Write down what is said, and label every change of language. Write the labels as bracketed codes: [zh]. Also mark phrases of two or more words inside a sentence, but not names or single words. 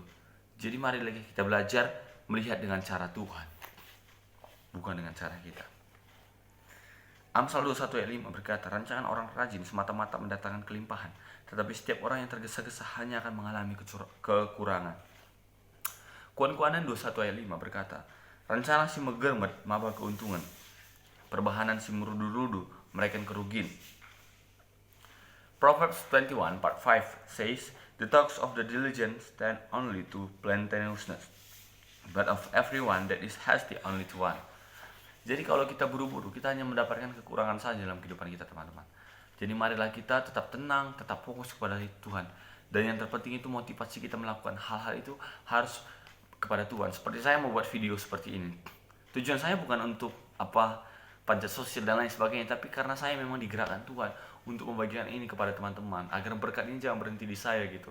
[id] Jadi mari lagi kita belajar melihat dengan cara Tuhan, bukan dengan cara kita. Amsal 21 ayat 5 berkata, rancangan orang rajin semata-mata mendatangkan kelimpahan, tetapi setiap orang yang tergesa-gesa hanya akan mengalami kekurangan. [btx] Kuan-kuanan [id] 21 ayat 5 berkata, rencana [btx] si megermet maba keuntungan, perbahanan si merudu-rudu, [id] mereka kerugian. [en] Proverbs 21 part 5 says, "The thoughts of the diligent stand only to plenteousness, but of everyone that is hasty only to want." [id] Jadi kalau kita buru-buru, kita hanya mendapatkan kekurangan saja dalam kehidupan kita, teman-teman. Jadi marilah kita tetap tenang, tetap fokus kepada Tuhan. Dan yang terpenting itu motivasi kita melakukan hal-hal itu harus kepada Tuhan. Seperti saya membuat video seperti ini. Tujuan saya bukan untuk panjat sosial dan lain sebagainya, tapi karena saya memang digerakkan Tuhan untuk membagikan ini kepada teman-teman, agar berkat ini jangan berhenti di saya gitu.